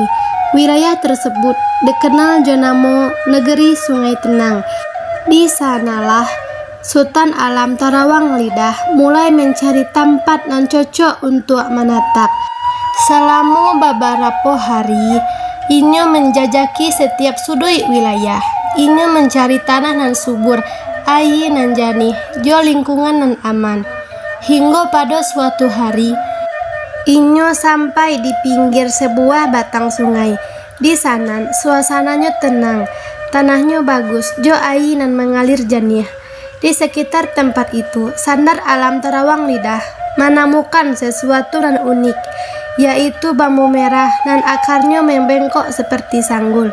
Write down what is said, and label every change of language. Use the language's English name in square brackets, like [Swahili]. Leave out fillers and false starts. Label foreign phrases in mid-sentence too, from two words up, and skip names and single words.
[Indonesian] Wilayah tersebut dikenal jenama Negeri Sungai Tenang. Di sanalah Sultan Alam Tarawang Lidah mulai mencari tempat yang cocok untuk menetap. Selama beberapa hari, Inyo menjajaki setiap sudut wilayah. Inyo mencari tanah nan subur, air nan jernih, jo lingkungan nan aman. Hingga pada suatu hari, Inyo sampai di pinggir sebuah batang sungai. Di sana suasananya tenang, tanahnya bagus, jo air nan mengalir jernih. Di sekitar tempat itu, Sandar Alam Tarawang Lidah menemukan sesuatu nan unik, yaitu bambu merah nan akarnya membengkok seperti sanggul.